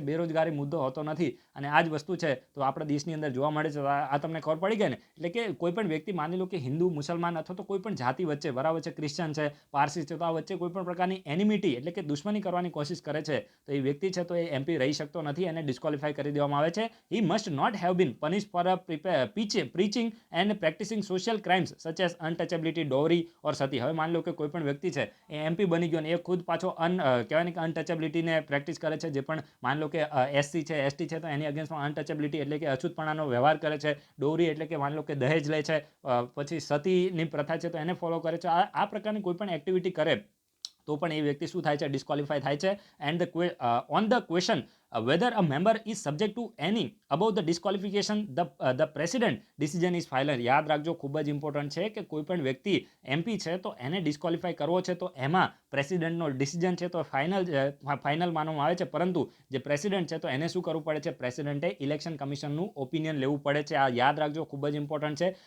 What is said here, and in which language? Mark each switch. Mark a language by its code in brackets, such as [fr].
[gu] બેરોજગારી મુદ્દો હોતો નથી, અને આ જ વસ્તુ છે તો આપણા દેશની અંદર જોવા મળે છે. આ તમને ખબર પડી ગઈ ને? એટલે કે કોઈ પણ વ્યક્તિ, માની લો કે હિન્દુ, મુસલમાન અથવા તો કોઈ પણ જાતિ વચ્ચે, બરાબર છે, ક્રિશ્ચન છે, પારસી છે, તો આ વચ્ચે કોઈ પણ પ્રકારની એનિમિટી એટલે કે દુશ્મની કરવાની કોશિશ કરે છે, તો એ વ્યક્તિ છે તો એ MP રહી શકતો નથી, એને ડિસ્ક્વોલિફાય કરી દેવામાં આવે છે. [en] He must not have been punished for preaching and practicing social crimes such as untouchability, dowry or sati. [gu] હવે માની લો કે કોઈ પણ વ્યક્તિ છે એ MP બની ગયો અને એ ખુદ પાછો કહેવાય ને કે અનટચેબિલિટીને પ્રેક્ટિસ કરે છે. જે પણ માની લો કે SC છે, ST છે, તો એની અગેન્સ્ટમાં અનટચેબિલિટી એટલે કે અછૂતપણાનો વ્યવહાર કરે છે. ડોરી એટલે કે માની લો કે દહેજ લે છે. પછી સતીની પ્રથા છે તો એને ફોલો કરે છે. આ પ્રકારની કોઈ પણ એક્ટિવિટી કરે તો પણ એ વ્યક્તિ શું થાય છે? ડિસ્ક્વોલિફાય થાય છે. [en] And on the question whether a member is subject to any above the disqualification, the president decision is final. [gu] યાદ રાખજો, ખૂબ જ ઇમ્પોર્ટન્ટ છે કે કોઈ પણ વ્યક્તિ MP છે તો એને ડિસ્ક્વોલિફાય કરવો છે તો એમાં પ્રેસિડેન્ટનો ડિસિઝન છે તો ફાઇનલ માનવામાં આવે છે. પરંતુ જે પ્રેસિડેન્ટ છે તો એને શું કરવું પડે છે? પ્રેસિડેન્ટે ઇલેક્શન કમિશનનું ઓપિનિયન લેવું પડે છે. આ યાદ રાખજો, ખૂબ જ ઇમ્પોર્ટન્ટ છે.